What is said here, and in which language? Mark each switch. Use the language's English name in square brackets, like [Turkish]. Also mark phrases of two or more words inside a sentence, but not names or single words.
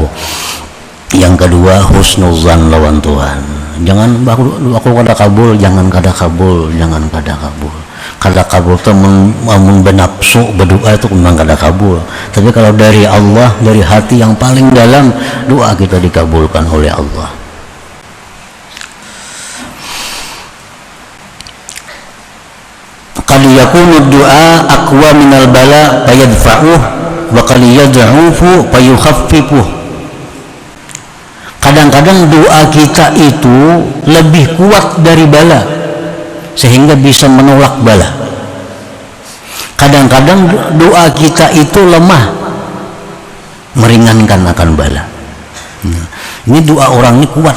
[Banjar] Yang kedua, husnuzan lawan Tuhan. Jangan aku kada kabul, jangan kada kabul, jangan kada kabul. Kada kabul itu mun benapsu berdoa itu memang kada kabul. [Indonesian] Tapi kalau dari Allah, dari hati yang paling dalam, doa kita dikabulkan oleh Allah. [Arabic] قد يكون دعاء أقوى من البلاء فيدفعه وقد يضعف فيخففه. [Indonesian] Kadang-kadang doa kita itu lebih kuat dari bala, sehingga bisa menolak bala. Kadang-kadang doa kita itu lemah, meringankan akan bala. Nah, ini doa orang ini kuat.